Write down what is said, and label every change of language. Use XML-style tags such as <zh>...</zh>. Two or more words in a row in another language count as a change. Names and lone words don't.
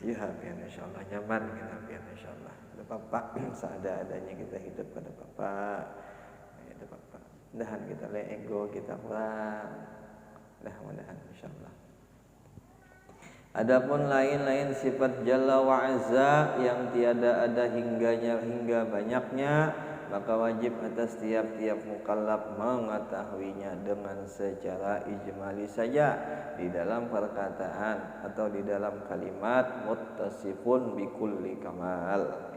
<bjn>Ya, biar insyaallah nyaman kita biar insyaallah. Ada Bapak seada-adanya kita hidup pada Bapak. Ada Bapak. Mudahan kita le ego kita kurang. Mudah-mudahan insyaallah.</bjn> <ms>Adapun lain-lain sifat</ms> <ar>جل وعز</ar> <ms>yang tiada ada hingga banyaknya, maka wajib atas tiap-tiap mukallaf mengetahuinya dengan secara ijmali saja di dalam perkataan atau di dalam kalimat</ms> <ar>متصف بكل كمال.</ar>